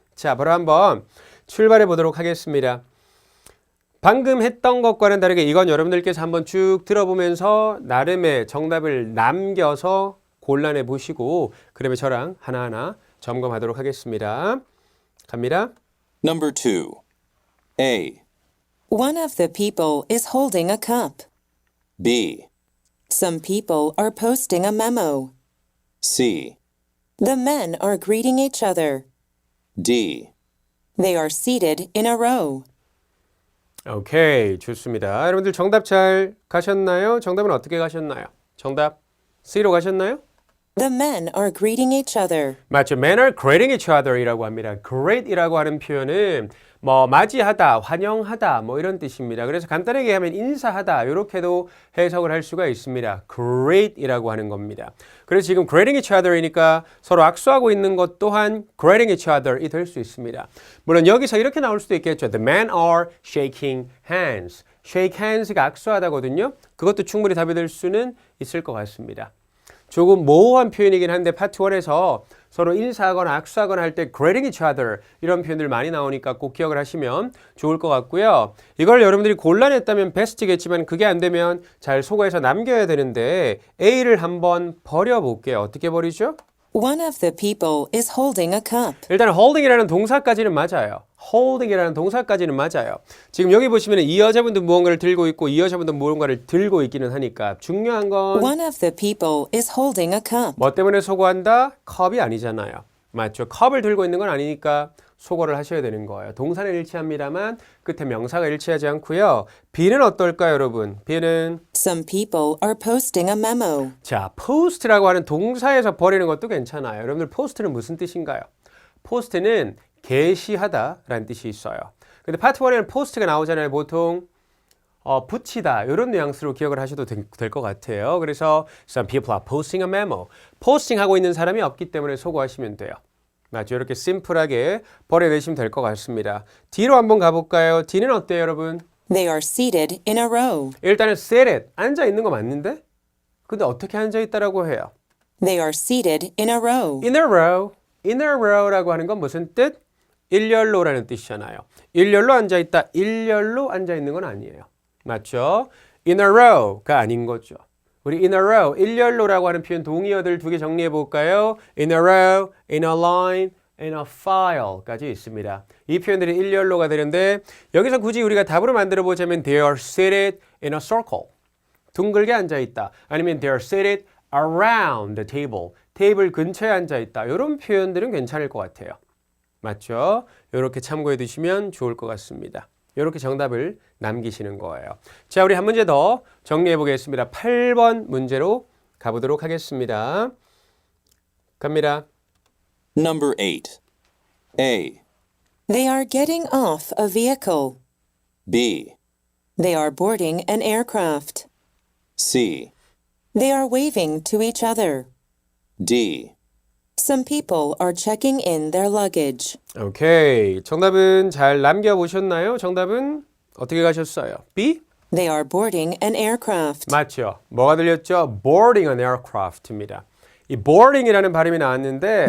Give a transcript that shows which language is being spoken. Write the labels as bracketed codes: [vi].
[ko] 자, 바로 한번 출발해 보도록 하겠습니다. 방금 했던 것과는 다르게 이건 여러분들께서 한번 쭉 들어보면서 나름의 정답을 남겨서 곤란해 보시고 그러면 저랑 하나하나 점검하도록 하겠습니다. 갑니다. [en] Number 2. A. One of the people is holding a cup. B. Some people are posting a memo. C. The men are greeting each other. D. They are seated in a row. [ko] 오케이, 좋습니다. 여러분들 정답 잘 가셨나요? 정답은 어떻게 가셨나요? 정답 C로 가셨나요? [en] The men are greeting each other. [ko] 맞죠. [en] Men are greeting each other [ko] 이라고 합니다. greet이라고 하는 표현은 뭐 맞이하다, 환영하다 뭐 이런 뜻입니다. 그래서 간단하게 하면 인사하다 이렇게도 해석을 할 수가 있습니다. greet이라고 하는 겁니다. 그래서 지금 [en] greeting each other [ko] 이니까 서로 악수하고 있는 것 또한 greeting each other이 될 수 있습니다. 물론 여기서 이렇게 나올 수도 있겠죠. [en] The men are shaking hands. [ko] shake hands가 악수하다거든요. 그것도 충분히 답이 될 수는 있을 것 같습니다. 조금 모호한 표현이긴 한데 파트 1에서 서로 인사하거나 악수하거나 할 때 [en] greeting each other [ko] 이런 표현들 많이 나오니까 꼭 기억을 하시면 좋을 것 같고요. 이걸 여러분들이 곤란했다면 베스트겠지만 그게 안 되면 잘 소거해서 남겨야 되는데 A를 한번 버려볼게요. 어떻게 버리죠? [en] One of the people is holding a cup. [ko] 일단 holding이라는 동사까지는 맞아요. holding이라는 동사까지는 맞아요. 지금 여기 보시면 이 여자분도 무언가를 들고 있고 이 여자분도 무언가를 들고 있기는 하니까 중요한 건 [en] One of the people is holding a cup. [ko] 뭐 때문에 소거한다? 컵이 아니잖아요. 맞죠? 컵을 들고 있는 건 아니니까 소거를 하셔야 되는 거예요. 동사는 일치합니다만 끝에 명사가 일치하지 않고요. B는 어떨까요, 여러분? B는 [en] Some people are posting a memo. [ko] 자, post라고 하는 동사에서 버리는 것도 괜찮아요. 여러분들 post는 무슨 뜻인가요? post는 게시하다라는 뜻이 있어요. 근데 파트 1에는 post가 나오잖아요. 보통 붙이다 이런 뉘앙스로 기억을 하셔도 될 것 같아요. [en] 그래서 some people are posting a memo. [ko] 포스팅하고 있는 사람이 없기 때문에 소거하시면 돼요. 맞죠? 이렇게 심플하게 버려내시면 될 것 같습니다. D로 한번 가볼까요? D는 어때요, 여러분? [en] They are seated in a row. [ko] 일단은 seated, 앉아있는 거 맞는데? 근데 어떻게 앉아있다라고 해요? [en] They are seated in a row. In a row. [ko] In a row라고 하는 건 무슨 뜻? 일렬로라는 뜻이잖아요. 일렬로 앉아있다, 일렬로 앉아있는 건 아니에요. 맞죠? In a row가 아닌 거죠. 우리 in a row, 일렬로라고 하는 표현 동의어들 두 개 정리해 볼까요? In a row, in a line, in a file까지 있습니다. 이 표현들이 일렬로가 되는데 여기서 굳이 우리가 답으로 만들어 보자면 [en] they are seated in a circle. [ko] 둥글게 앉아 있다. 아니면 [en] they are seated around the table. [ko] 테이블 근처에 앉아 있다. 이런 표현들은 괜찮을 것 같아요. 맞죠? 이렇게 참고해 두시면 좋을 것 같습니다. 이렇게 정답을 남기시는 거예요. 자, 우리 한 문제 더 정리해 보겠습니다. 8번 문제로 가보도록 하겠습니다. 갑니다. [en] Number 8. A, They are getting off a vehicle. B, They are boarding an aircraft. C, They are waving to each other. D. Some people are checking in their luggage. [ko] 오케이. 정답은 잘 남겨보셨나요? 정답은 어떻게 가셨어요? B? [en] They are boarding an aircraft. [ko] 맞죠. 뭐가 들렸죠? [en] boarding an aircraft입니다. [ko] 이 boarding이라는 발음이 나왔는데